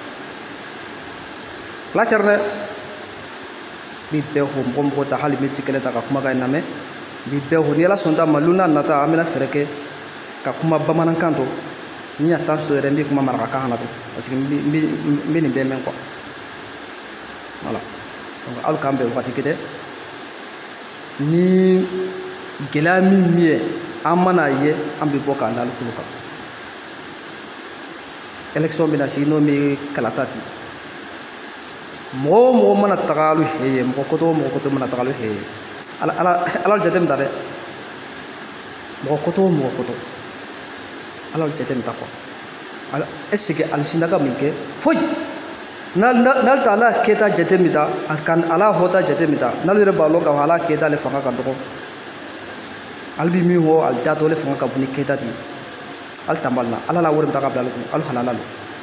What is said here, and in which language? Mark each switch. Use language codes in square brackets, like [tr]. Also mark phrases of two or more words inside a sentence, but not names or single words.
[bm] dɛ n b'i bɛɛ ho mɔgɔ ta hali miniti kelen ta ka kumakan in lamɛn n b'i bɛɛ ho ni ala sɔnna ma luna nata an bɛna fɛɛrɛ kɛ ka kuma bamanankan to ni ya tan to yɛrɛ n bɛ kuma marakakan na to [fr] parce que [bm] n bɛ nin bɛɛ mɛn [fr] quoi voilà donc [bm] aw k'an bɛn wagati kɛ dɛ ni gɛlɛya min ye an mana ye an bɛ bɔ k'an da kulu kan élection bɛna sigi n'o bɛ kalata ten mɔgɔ o mɔgɔ mana taga alu he ye mɔgɔ kɔtɔ o mɔgɔ kɔtɔ mana taga alu he ye ala jateminɛ ta dɛ mɔgɔ kɔtɔ o mɔgɔ kɔtɔ ala jateminɛ ta [fr] quoi est-ce que [bm] alisinaka min kɛ foyi n'ale ta ala kɛta jateminɛ ta ala hɔta jateminɛ ta n'ale yɛrɛ b'a lɔn k'a fɔ ala kɛta ale fanga ka dɔgɔ ale bɛ min fɔ ale t'a to ale fanga ka bon ni kɛta ten ale tanbali la ala la wari bɛ taa ka bila ale kun ale halala lo